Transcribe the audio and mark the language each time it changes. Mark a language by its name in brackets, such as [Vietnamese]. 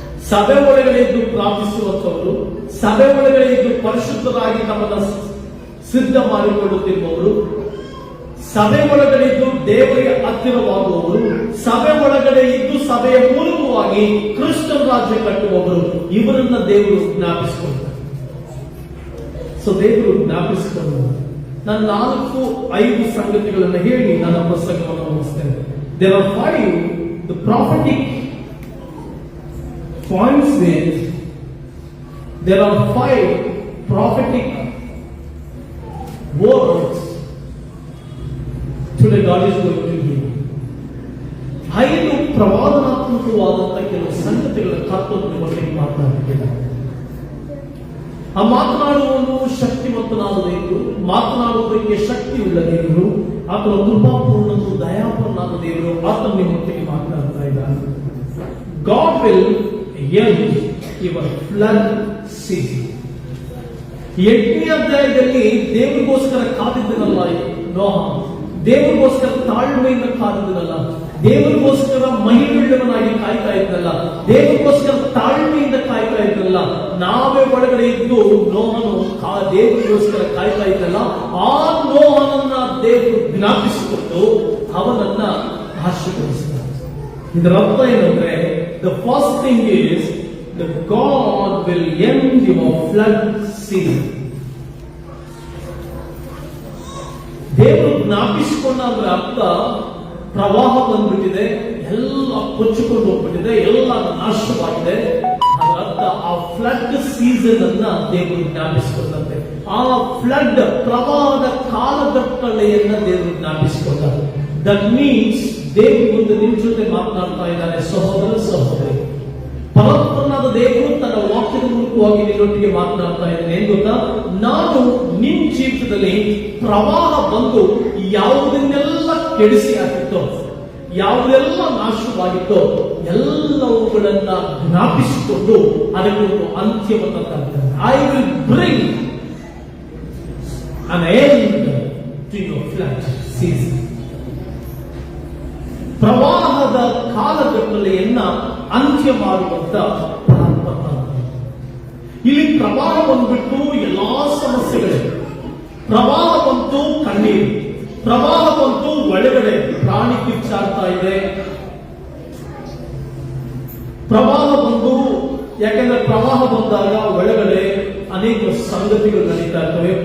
[Kannada] ಸಭೆ ಒಳಗಡೆ ಇದ್ದು ಪ್ರಾರ್ಥಿಸುವಂತವರು, ಸಭೆ ಒಳಗಡೆ ಇದ್ದು ಪರಿಶುದ್ಧರಾಗಿ ತಮ್ಮನ್ನು ಸಿದ್ಧ ಮಾಡಿಕೊಳ್ಳುತ್ತಿರುವವರು, ಸಭೆ ಒಳಗಡೆ ಇದ್ದು ದೇವರಿಗೆ ಹತ್ತಿರವಾಗುವವರು, ಸಭೆ ಒಳಗಡೆ ಇದ್ದು ಸಭೆಯ ಮೂಲಕವಾಗಿ ಕ್ರಿಸ್ತನ ರಾಜ್ಯ ಕಟ್ಟುವವರು, ಇವರನ್ನ ದೇವರು ಜ್ಞಾಪಿಸಿಕೊಂಡರು. ಸೊ ದೇವರು ಜ್ಞಾಪಿಸಿಕೊಂಡು ನಾನು 4-5 ಸಂಗತಿಗಳನ್ನು ಹೇಳಿ ನನ್ನ ಪ್ರಸಂಗವನ್ನು ಮುಗಿಸ್ತೇನೆ. [English] There are 5 the prophetic points there. There are 5 prophetic words today God is going to give. [Kannada] 5 ಪ್ರವಾದನಾತ್ಮಕವಾದಂತಹ ಕೆಲವು ಸಂಗತಿಗಳ ಕರ್ತವ್ಯ ಬಗ್ಗೆ ಮಾತನಾಡುತ್ತಿದ್ದಾರೆ. ಆ ಮಾತನಾಡುವವನು ಶಕ್ತಿವಂತನಾದ ದೇವರು, ಮಾತನಾಡುವುದಕ್ಕೆ ಶಕ್ತಿ ಉಳ್ಳ ದೇವರು, ಆತನ ಕೃಪಾಪೂರ್ಣನು ದಯಾಪೂರ್ಣನಾದ ದೇವರು ಆತನ ನಿಮ್ಮೊಟ್ಟಿಗೆ ಮಾತನಾಡ್ತಾ ಇದ್ದಾನೆ. [English] God will end your flood season. [Kannada] 8ನೇ ಅಧ್ಯಾಯದಲ್ಲಿ ದೇವರಿಗೋಸ್ಕರ ಕಾದಿದ್ದನಲ್ಲ ನೋಹ, ದೇವರಿಗೋಸ್ಕರ ತಾಳ್ಮೆಯಿಂದ ಕಾದಿದ್ದನಲ್ಲ, ದೇವರಿಗೋಸ್ಕರ ಮಹಿಮೆಯುಳ್ಳವನಾಗಿ ಕಾಯ್ತಾ ಇದ್ದಲ್ಲ, ದೇವರಿಗೋಸ್ಕರ ತಾಳ್ಮೆಯಿಂದ ಕಾಯ್ತಾ ಇದ್ದಲ್ಲ. ನಾವೇ ಒಳಗಡೆ ಇದ್ದು ನೋಹನು ದೇವರಿಗೋಸ್ಕರ ಕಾಯ್ತಾ ಇದ್ದಲ್ಲ, ಆ ನೋಹನನ್ನ ದೇವರು ಜ್ಞಾಪಿಸಿಕೊಂಡು ಅವನನ್ನ ಆಶೀರ್ವದಿಸಿದ. ಇದರ ಅರ್ಥ ಏನಂದ್ರೆ, [English] the first thing is that God will end your flood season. [Kannada] ದೇವರು ಜ್ಞಾಪಿಸಿಕೊಂಡ ಅಂದ್ರೆ ಅರ್ಥ, ಪ್ರವಾಹ ಬಂದ್ಬಿಟ್ಟಿದೆ, ಎಲ್ಲ ಕೊಚ್ಚಿಕೊಂಡು ಹೋಗ್ಬಿಟ್ಟಿದೆ, ಎಲ್ಲ ನಾಶವಾಗಿದೆ. ಅದರ ಅರ್ಥ ಆ ಫ್ಲಡ್ ಸೀಸನ್ ಅನ್ನ ದೇವರು ಜ್ಞಾಪಿಸಿಕೊಂಡಂತೆ, ಆ ಫ್ಲಡ್ ಪ್ರವಾಹದ ಕಾಲಘಟ್ಟಳೆಯನ್ನ ದೇವರು ಜ್ಞಾಪಿಸಿಕೊಂಡ. [English] that means [Kannada] ದೇವರು ಮುಂದೆ ನಿಮ್ ಜೊತೆ ಮಾತನಾಡ್ತಾ ಇದ್ದಾನೆ. ಸಹೋದರ ಸಹೋದರಿ, ಪರಮಾತ್ಮನಾದ ದೇವರು ತನ್ನ ವಾಕ್ಯದ ಮೂಲಕವಾಗಿ ನಿನ್ನೊಟ್ಟಿಗೆ ಮಾತನಾಡ್ತಾ ಇದ್ದಾನೆ. ಏನ್ ಗೊತ್ತಾ, ನಾನು ನಿನ್ ಜೀವಿತದಲ್ಲಿ ಪ್ರವಾಹ ಬಂದು ಯಾವುದನ್ನೆಲ್ಲ ಕೆಡಿಸಿ ಹಾಕಿತ್ತೋ, ಯಾವುದೆಲ್ಲ ನಾಶವಾಗಿತ್ತೋ ಎಲ್ಲವುಗಳನ್ನ ಜ್ಞಾಪಿಸಿಕೊಂಡು ಅದಕ್ಕೊಂದು ಅಂತ್ಯವನ್ನು ತಂದ. [English] I will bring an end to your flood season. [Kannada] ಪ್ರವಾಹದ ಕಾಲಘಟ್ಟಲೆಯನ್ನ ಅಂತ್ಯ ಮಾಡುವಂತ ಪ್ರಾರಂಭ. ಇಲ್ಲಿ ಪ್ರವಾಹ ಬಂದ್ಬಿಟ್ಟು ಎಲ್ಲಾ ಸಮಸ್ಯೆಗಳು, ಪ್ರವಾಹ ಬಂತು ಕಣ್ಣೀರು, ಪ್ರವಾಹ ಬಂತು ಒಳಗಡೆ ಪ್ರಾಣಿ ಕಿಚ್ಚಾಡ್ತಾ ಇದೆ, ಪ್ರವಾಹ ಬಂದು, ಯಾಕಂದ್ರೆ ಪ್ರವಾಹ ಬಂದಾಗ ಒಳಗಡೆ ಅನೇಕ ಸಂಗತಿಗಳು ನಡೀತಾ ಇರ್ತವೆ.